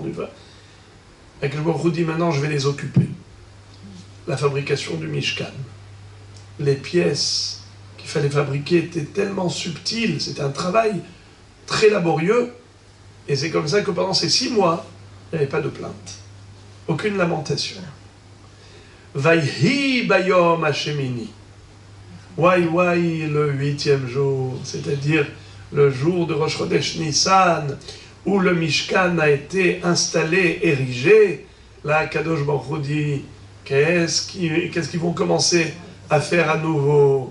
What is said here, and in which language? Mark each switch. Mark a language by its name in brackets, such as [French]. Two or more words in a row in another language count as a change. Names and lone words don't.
[French] Et que le [Hebrew] ברוך הוא [French] dit maintenant je vais les occuper. La fabrication du Mishkan. Les pièces qu'il fallait fabriquer étaient tellement subtiles, c'était un travail très laborieux, et c'est comme ça que pendant ces 6 mois, il n'y avait pas de plainte. Aucune lamentation. [Hebrew] ויהי ביום השמיני. [French] Wai wai le 8e jour, c'est-à-dire le jour de [Hebrew] ראש חודש [French] Nissan, où le Mishkan a été installé, érigé. Là, [Hebrew] קדוש ברוך הוא [French] dit, qu'est-ce qu'ils vont commencer à faire à nouveau?